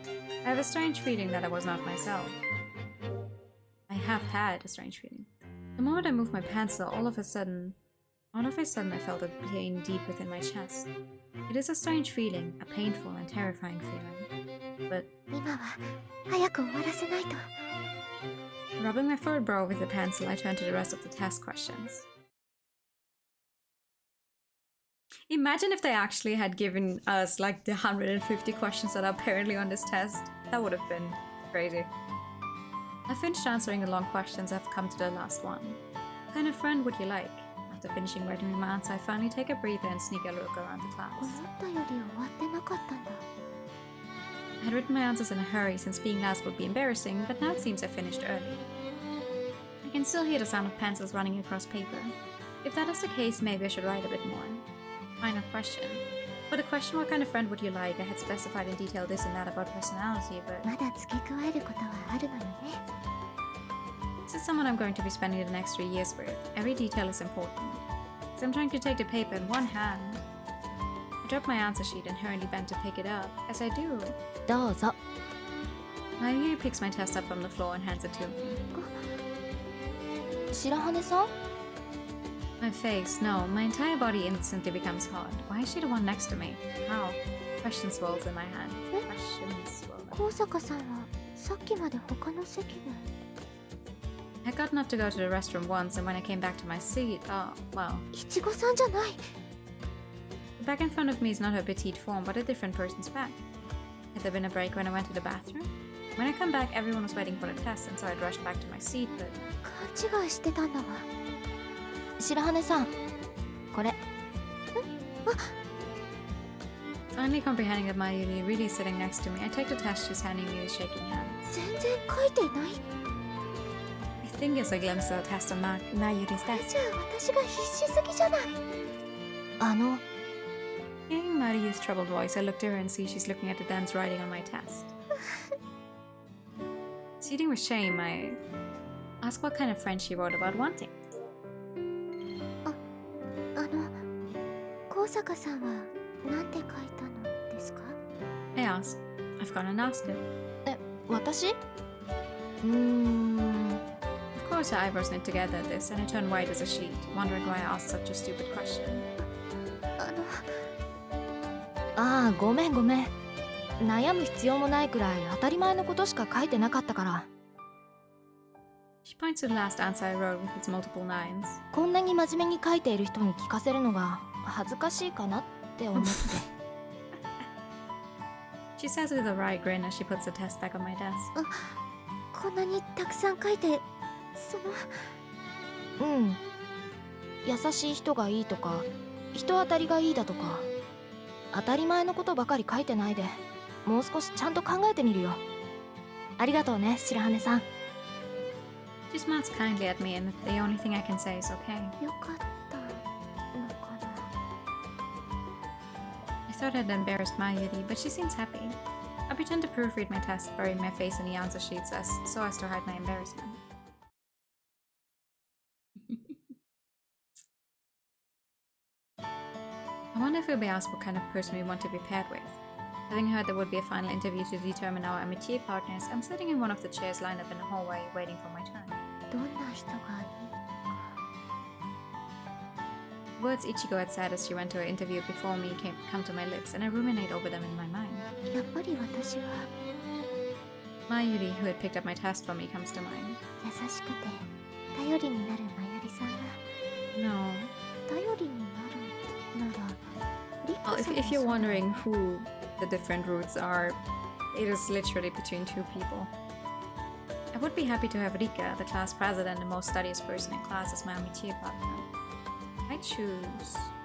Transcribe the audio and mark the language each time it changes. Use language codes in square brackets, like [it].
[en] I have a strange feeling that I was not myself. I have had a strange feeling. The moment I moved my pencil, all of a sudden I felt a pain deep within my chest. It is a strange feeling, a painful and terrifying feeling. But [ja] 今は早く終わらせないと。 [en] rubbing my furrowed brow with the pencil, I turned to the rest of the test questions. Imagine if they actually had given us like the 150 questions that are apparently on this test. That would have been crazy. I finished answering the long questions. I've come to the last one. What kind of friend would you like? After finishing writing my answer, I finally take a breather and sneak a look around the class. [ja] 思ったより終わってなかったんだ。 [en] I had written my answers in a hurry since being last would be embarrassing, but now it seems I finished early. I can still hear the sound of pencils running across paper. If that is the case, maybe I should write a bit more. Final question. For the question, what kind of friend would you like? I had specified in detail this and that about personality, but [ja] まだ付け加えることはあるのよね。 [en] this is someone I'm going to be spending the next 3 years with. Every detail is important. So I'm trying to take the paper in one hand. I drop my answer sheet and hurriedly bend to pick it up. As I do, [ja] どうぞ。 [en] Mayuri picks my test up from the floor and hands it to me. [ja] 白羽さん？ [en] My face, no, my entire body instantly becomes hard. Why is she the one next to me? How? Question swirls in my hand. Questions swirl. [ja] 高坂さんはさっきまで他の席で。 [en] I got enough to go to the restroom once, and when I came back to my seat, well. [ja] いちごさんじゃない。 [en] The back in front of me is not her petite form, but a different person's back. Had there been a break when I went to the bathroom? When I come back, everyone was waiting for the test, and so I'd rushed back to my seat, but [ja] 勘違いしてたんだわ。白羽さん、これ。 [en] finally comprehending that Mayuri really is sitting next to me, I take the test she's handing me with shaking hands. [ja] 全然書いてない。 [en] I think it's a glimpse of a test on Mayuri's [ja] じゃ [en] desk. [ja] あ私が必死すぎじゃない。 [en] Hearing Mayuri's troubled voice, I look to her and see she's looking at the dense writing on my test. Seething with shame, I ask what kind of friend she wrote about wanting. [ja] 高坂さんはなんて書いたのですか？ [en] I ask. I've gone and asked her. [ja] 私？ [en] Of course, her eyebrows knit together at this, and I turn white as a sheet, wondering why I asked such a stupid question. [ja] ああ、ごめんごめん。悩む必要もないくらい当たり前のことしか書いてなかったから。 [en] She points to the last answer I wrote with its multiple nines. [ja] こんなに真面目に書いている人に聞かせるのが恥ずかしいかなって思って。 [en] She says with a wry grin as she puts the test back on my desk. [ja] こんなにたくさん書いて、うん。優しい人がいいとか、人当たりがいいだとか、当たり前のことばかり書いてないで、もう少しちゃんと考えてみるよ。ありがとうね、白羽さん。 [en] She smiles kindly at me, and the only thing I can say is okay. [ja] よかったのかな。 [en] I thought I'd embarrassed Mayuri, but she seems happy. I pretend to proofread my test, burying my face in the answer sheets so as to hide my embarrassment. I wonder if we'll be asked what kind of person we want to be paired with. Having heard there would be a final interview to determine our amitié partners, I'm sitting in one of the chairs lined up in the hallway, waiting for my turn. [ja] どんな人がいい？ [en] Words Ichigo had said as she went to her interview before me come to my lips, and I ruminate over them in my mind. [ja] やっぱり私は [en] Mayuri, who had picked up my test for me, comes to mind. [ja] 優しくて頼りになるまゆりさんが [en] No. [ja] 頼りになるならリカ [en] Well, [ja] さん [en] if you're wondering who the different routes are, it is literally between two people. I would be happy to have Rika, the class president and most studious person in class, as my amitié partner. I choose.